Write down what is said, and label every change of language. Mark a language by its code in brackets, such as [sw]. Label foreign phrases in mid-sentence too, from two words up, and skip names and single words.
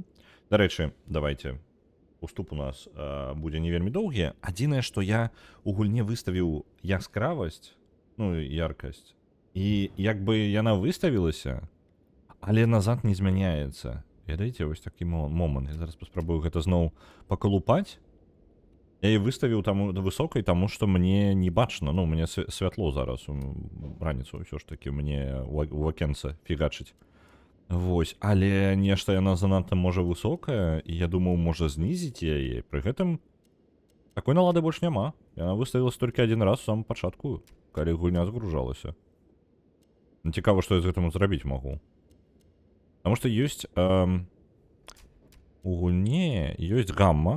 [be] Дарэчы, давайте уступ у нас будзе не вельмі доўгі. Адзінае, што я у гульне выставіў яскравасць, ну яркасць. І як бы яна выставілася, але назад не змяняецца. Ведаеце, вось такі момант. Я зараз паспрабую гэта зноў пакалупаць. [uk] Я її виставив там високий, тому що мені не бачно, ну, мені світло зараз, раніцу все ж таки, мені у окенце фігачить. [be] Вось, але нешта яна занадта можа высокая, і я думаў, можа знізіць яе, пры гэтым такой налады больш няма. Яна выставілася толькі адзін раз у самым пачатку, калі гульня згружалася. Цікава, што я з гэтым зрабіць магу. Таму што ёсць у гульне ёсць гамма.